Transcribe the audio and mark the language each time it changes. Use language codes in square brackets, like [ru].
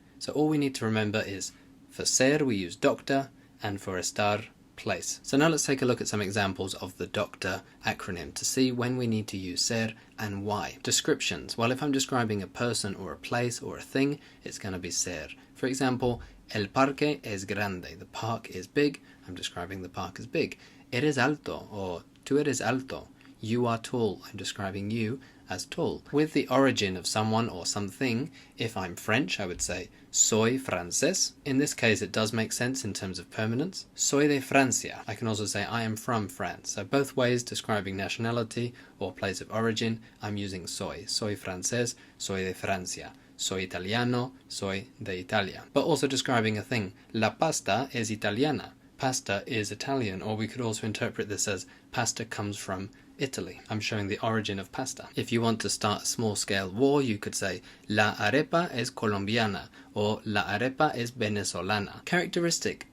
[en] So all we need to remember is for ser we use doctor, and for estar, place. So now let's take a look at some examples of the doctor acronym to see when we need to use ser and why. Descriptions. Well, if I'm describing a person or a place or a thing, it's going to be ser. For example, [es] el parque es grande. [en] The park is big. I'm describing the park as big. [es] Eres alto, or tú eres alto. [en] You are tall. I'm describing you as tall. With the origin of someone or something, if I'm French, I would say [es] soy francés. [en] In this case, it does make sense in terms of permanence. [es] Soy de Francia. [en] I can also say I am from France. So both ways describing nationality or place of origin, I'm using soy. [es] Soy francés, soy de Francia. Soy italiano, soy de Italia. [en] But also describing a thing. [es] La pasta es italiana. [en] Pasta is Italian, or we could also interpret this as pasta comes from Italy. I'm showing the origin of pasta. If you want to start a small-scale war, you could say [es] la arepa es colombiana [en] or [es] la arepa es venezolana. [en] Characteristic.